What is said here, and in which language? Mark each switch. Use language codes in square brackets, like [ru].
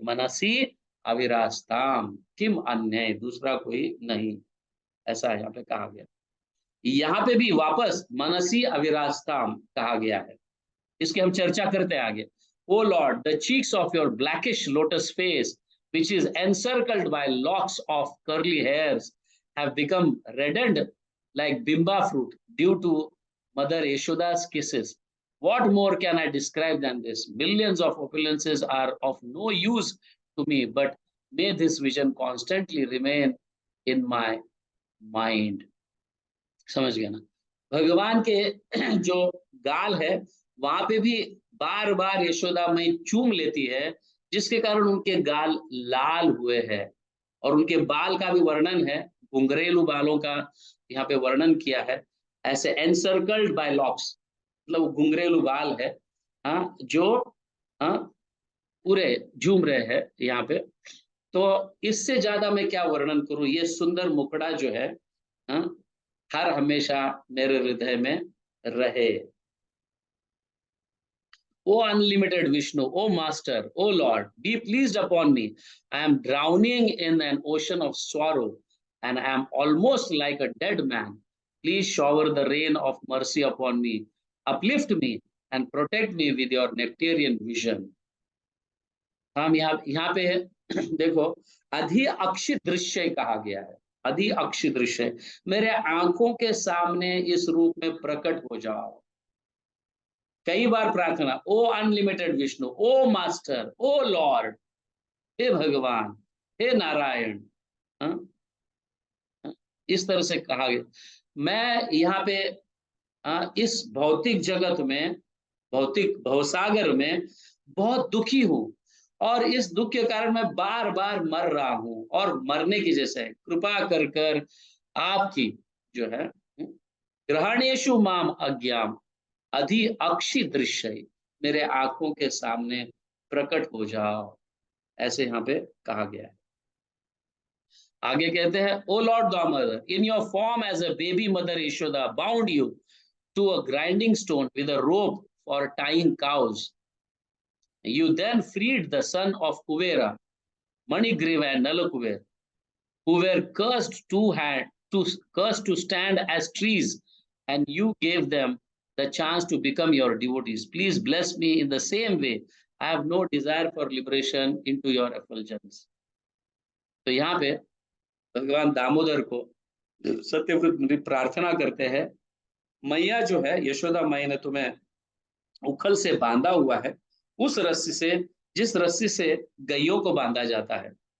[sa] मनसी अविरास्ताम किम अन्य, [hi] दूसरा कोई नहीं, ऐसा यहाँ पे कहा गया। यहाँ पे भी वापस [sa] मनसी अविरास्ताम [hi] कहा गया है, इसकी हम चर्चा करते हैं आगे। [en] O Lord, the cheeks of your blackish lotus face which is encircled by locks of curly hairs have become reddened like bimba fruit due to Mother Yashoda's kisses. What more can I describe than this? Millions of opulences are of no use to me, but may this vision constantly remain in my mind. [hi] समझ गया ना? भगवान के जो गाल है वहां पे भी बार बार यशोदा मई चूम लेती है, जिसके कारण उनके गाल लाल हुए हैं। और उनके बाल का भी वर्णन है, घुंघरेलू बालों का यहाँ पे वर्णन किया है, ऐसे [en] encircled by locks, [hi] मतलब घुंघरेलू बाल है, हाँ, जो हाँ पूरे झूम रहे हैं यहाँ पे। तो इससे ज्यादा मैं क्या वर्णन करूं, ये सुंदर मुखड़ा जो है, हाँ, हर हमेशा मेरे हृदय में रहे। [en] O unlimited Vishnu, O Master, O Lord, be pleased upon me. I am drowning in an ocean of sorrow and I am almost like a dead man. Please shower the rain of mercy upon me. Uplift me and protect me with your nectarian vision. [hi] हम यहाँ पे देखो, [sa] अधि अक्षित दृश्य [hi] कहा गया है, अधि अक्षित दृश्य, मेरे आंखों के सामने इस रूप में प्रकट हो जाओ। कई बार प्रार्थना, [en] O unlimited Vishnu, O master, O Lord, [hi] हे भगवान, हे नारायण, इस तरह से कहा गया। मैं यहाँ पे इस भौतिक जगत में, भौतिक भवसागर में बहुत दुखी हूं और इस दुख के कारण मैं बार बार मर रहा हूं और मरने की जैसे है। कृपा कर कर आपकी जो है [sa] ग्रहणेशु माम अज्ञाम अधि अक्षि दृश्य, [hi] मेरे आंखों के सामने प्रकट हो जाओ, ऐसे यहाँ पे कहा गया है। [en] आगे कहते हैं, O Lord Damodar, in your form as a baby Mother Yashoda bound you to a grinding stone with a rope for tying cows. You then freed the son of Kuvera, Manigriva and Nalakuver, who were cursed to stand as trees, and you gave them the chance to become your devotees. Please bless me in the same way. I have no desire for liberation into your effulgence. [hi] तो यहाँ पे भगवान दामोदर को सत्यव्रत प्रार्थना करते हैं, मैया जो है यशोदा माई ने तुम्हें उखल से बांधा हुआ है, उस रस्सी से जिस रस्सी से गैयों को बांधा जाता है।